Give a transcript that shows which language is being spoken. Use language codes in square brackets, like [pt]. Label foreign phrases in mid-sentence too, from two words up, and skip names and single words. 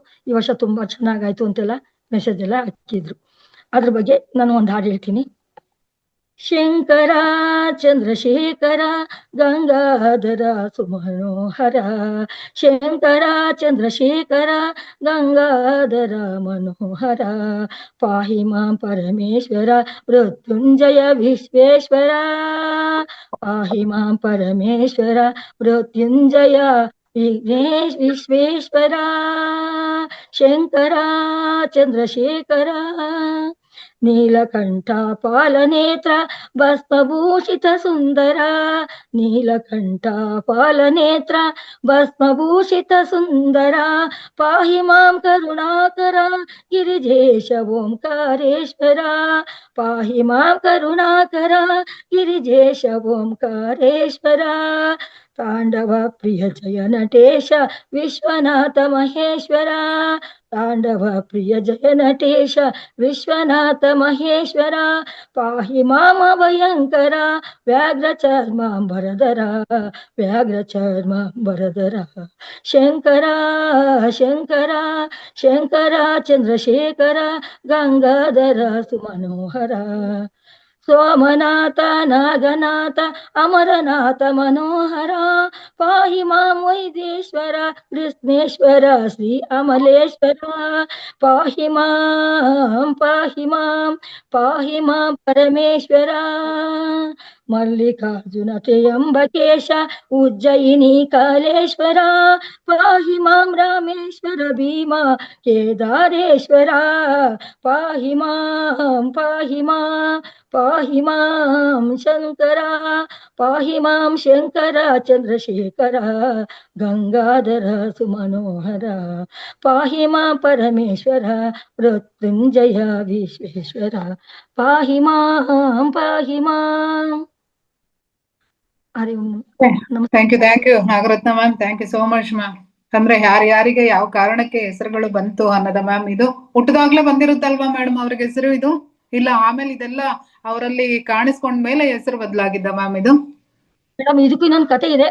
[kn] ಈ ವರ್ಷ ತುಂಬಾ ಚೆನ್ನಾಗಾಯ್ತು ಅಂತೆಲ್ಲ ಮೆಸೇಜ್ ಎಲ್ಲ ಹಾಕಿದ್ರು. ಅದ್ರ ಬಗ್ಗೆ ನಾನು ಒಂದು ಹಾಡು ಹೇಳ್ತೀನಿ. [sa] ಶಂಕರ ಚಂದ್ರಶೇಖರ ಗಂಗಾಧರ ಸುಮನೋಹರ, ಶಂಕರ ಚಂದ್ರಶೇಖರ ಗಂಗಾಧರ ಮನೋಹರ, ಪಾಹಿ ಮಾಂ ಪರಮೇಶ್ವರ ಮೃತ್ಯುಂಜಯ ವಿಶ್ವೇಶ್ವರ, ಪಾಹಿ ಮಾಂ ಪರಮೇಶ್ವರ ಮೃತ್ಯುಂಜಯ ವಿಶ್ವೇಶ್ವರ. ಶಂಕರ ಚಂದ್ರಶೇಖರ ನೀಲಕಂಠ ಪಾಲನೇತ್ರ ಭಸ್ಮಭೂಷಿತ ಸುಂದರ, ನೀಲಕಂಠ ಪಾಲನೇತ್ರ ಭಸ್ಮಭೂಷಿತ ಸುಂದರ, ಪಾಹಿ ಮಾಂ ಕರುಣಾಕರ ಗಿರಿಜೇಶ ಓಂಕಾರೇಶ್ವರ, ಪಾಹಿ ಮಾಂ ಕರುಣಾಕರ ಗಿರಿಜೇಶ ಓಂಕಾರೇಶ್ವರ. ತಾಂಡವ ಪ್ರಿಯ ಜಯ ನಟೇಶ ವಿಶ್ವನಾಥ ಮಹೇಶ್ವರ, ತಾಂಡವ ಪ್ರಿಯ ಜಯ ನಟೇಶ ವಿಶ್ವನಾಥ ಮಹೇಶ್ವರ, ಪಾಹಿ ಮಾಮ ಭಯಂಕರ ವ್ಯಾಘ್ರ ಚರ್ಮಾಂಬರಧರ, ವ್ಯಾಘ್ರ ಚರ್ಮಾಂಬರಧರ. ಶಂಕರ ಶಂಕರ ಶಂಕರ ಚಂದ್ರಶೇಖರ ಗಂಗಾಧರ ಸುಮನೋಹರ, ಸೋಮನಾಥ ನಾಗನಾಥ ಅಮರನಾಥ ಮನೋಹರ, ಪಾಹಿ ಮಾಂ ವೈದೇಶ್ವರ ಕೃಷ್ಣೇಶ್ವರ ಶ್ರೀ ಅಮಲೇಶ್ವರ ಪಾಹಿ ಮಾಂ ಪಾಹಿ ಮಾಂ ಪಾಹಿ ಮಾಂ ಪರಮೇಶ್ವರ ಮಲ್ಲಿಕಾರ್ಜುನ ತ್ರ್ಯಂಬಕೇಶ ಉಜ್ಜಯಿನಿ ಕಾಲೇಶ್ವರ ಪಾಹಿ ಮಾಂ ರಾಮೇಶ್ವರ ಭೀಮಾ ಕೇದಾರೇಶ್ವರ ಪಾಹಿ ಮಾಂ ಪಾಹಿ ಮಾಂ ಪಾಹಿ ಮಾಂ ಶಂಕರ ಪಾಹಿ ಮಾಂ ಶಂಕರ ಚಂದ್ರಶೇಖರ ಗಂಗಾಧರ ಸುಮನೋಹರ ಪಾಹಿ ಮಾಂ ಪರಮೇಶ್ವರ ಮೃತ್ಯುಂಜಯ ವಿಶ್ವೇಶ್ವರ ಪಾಹಿ ಮಾಂ ಪಾಹಿ ಮಾಂ. ಹರಿ ಓಂ. [en] Thank you Nagaratna ma'am, thank you so much ma'am. [kn] ಅಂದ್ರೆ ಯಾರ್ಯಾರಿಗೆ ಯಾವ ಕಾರಣಕ್ಕೆ ಹೆಸರುಗಳು ಬಂತು ಅನ್ನೋದ ಮ್ಯಾಮ್. ಇದು ಹುಟ್ಟದಾಗ್ಲೇ ಬಂದಿರುತ್ತಲ್ವಾ ಮೇಡಮ್ ಅವ್ರಿಗೆ ಹೆಸರು ಇದು, ಇಲ್ಲ ಆಮೇಲೆ ಇದೆಲ್ಲ ಅವರಲ್ಲಿ ಕಾಣಿಸ್ಕೊಂಡ್ ಮೇಲೆ ಹೆಸರು ಬದಲಾಗಿದ್ದ ಮ್ಯಾಮ್ ಇದು? ಮೇಡಮ್ ಇದಕ್ಕೂ ಇನ್ನೊಂದು ಕತೆ ಇದೆ.